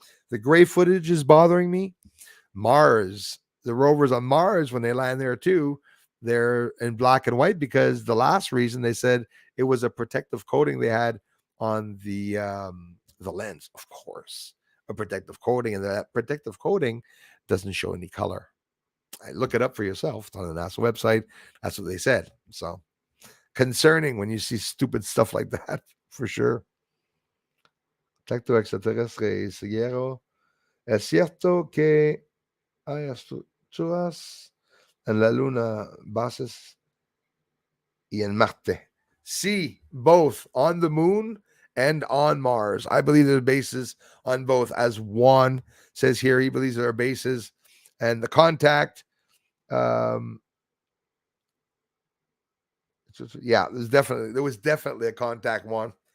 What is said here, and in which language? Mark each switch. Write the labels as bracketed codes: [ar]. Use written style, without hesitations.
[en] The gray footage is bothering me. Mars, the rovers on Mars, when they land there too, they're in black and white because the last reason they said it was a protective coating they had on the lens, of course, a protective coating, and that protective coating doesn't show any color. Look it up for yourself. It's on the NASA website. That's what they said. So concerning when you see stupid stuff like that, for sure. [es] Contacto extraterrestre siguiero. Es cierto que hay estructuras en la Luna, bases y en Marte. [en] See, both on the moon and on Mars. I believe there are bases on both. As Juan says here, he believes there are bases. And the contact, yeah, there was definitely a contact, Juan.